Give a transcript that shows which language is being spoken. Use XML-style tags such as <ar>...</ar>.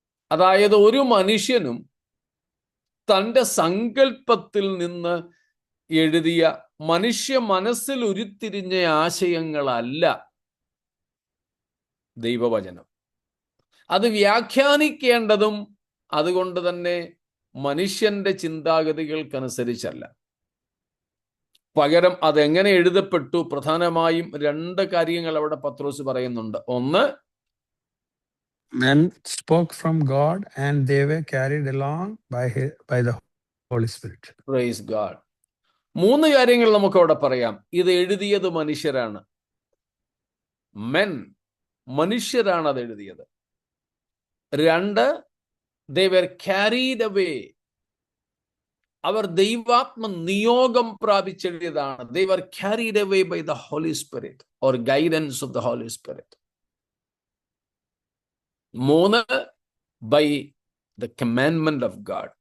<ml>അതായത് ഒരു മനുഷ്യനും തൻ്റെ സങ്കല്പത്തിൽ നിന്ന് എഴുതിയ മനുഷ്യ മനസ്സിൽ ഉരുത്തിരിഞ്ഞ ആശയങ്ങളല്ല ദൈവവചനം. അത് വ്യാഖ്യാനിക്കേണ്ടതും അതുകൊണ്ട് തന്നെ മനുഷ്യന്റെ ചിന്താഗതികൾക്കനുസരിച്ചല്ല. പകരം അതെങ്ങനെ എഴുതപ്പെട്ടു? പ്രധാനമായും രണ്ട് കാര്യങ്ങൾ അവിടെ പത്രോസ് പറയുന്നുണ്ട്. ഒന്ന്,</ml> <en>men spoke from God and they were carried along by the Holy Spirit. Praise God.</en> <ml>മൂന്ന് കാര്യങ്ങൾ നമുക്ക് അവിടെ പറയാം. ഇത് എഴുതിയത് മനുഷ്യരാണ്. മെൻ, മനുഷ്യരാണ് അത് എഴുതിയത്. രണ്ട്,</ml> <en>they were carried away.</en> <ml>അവർ ദൈവാത്മ നിയോഗം പ്രാപിച്ചെഴുതിയതാണ്.</ml> <en>They were carried away by the Holy Spirit or guidance of the Holy Spirit.</en> <ml>മൂന്ന്,</ml> <en>by the commandment of God.</en>